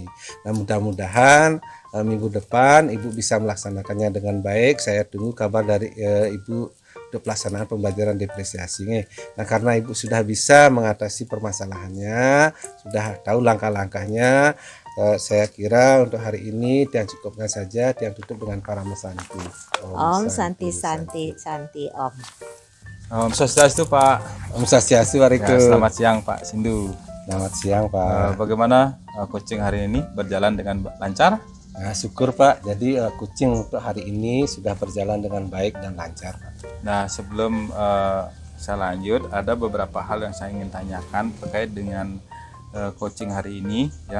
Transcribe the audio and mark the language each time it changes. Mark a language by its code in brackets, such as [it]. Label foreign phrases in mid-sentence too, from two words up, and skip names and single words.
[id] Nah, mudah-mudahan minggu depan Ibu bisa melaksanakannya dengan baik. Saya tunggu kabar dari Ibu untuk pelaksanaan pembelajaran diferensiasi. Nah, karena Ibu sudah bisa mengatasi permasalahannya, sudah tahu langkah-langkahnya, saya kira untuk hari ini Tiang cukupkan saja. Tiang tutup dengan [sa] para mesanti. Om Santi Santi Santi Om. Om Swastiastu Pak. Om Swastiastu, [id] Ya, selamat siang Pak Sindu. Selamat siang Pak. Bagaimana coaching hari ini berjalan dengan lancar? Nah, syukur Pak. Jadi coaching untuk hari ini sudah berjalan dengan baik dan lancar Pak. Nah, sebelum saya lanjut, ada beberapa hal yang saya ingin tanyakan terkait dengan coaching hari ini ya.